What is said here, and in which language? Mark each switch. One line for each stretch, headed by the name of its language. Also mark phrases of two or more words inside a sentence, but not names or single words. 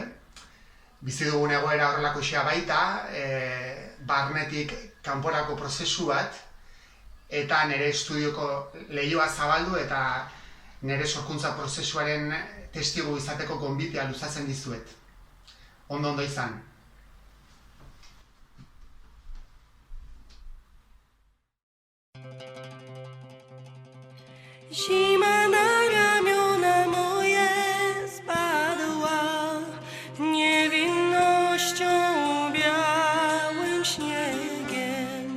Basque: Bizi dugun egoera horrelakoxea baita, barnetik kanporako prozesu bat eta nire estudioko lehioa zabaldu eta nire sorkuntza prozesuaren testigu izateko gonbitea luzatzen dizuet. Ondo izan.
Polish: Zima na ramiona moje spadła niewinnością białym śniegiem.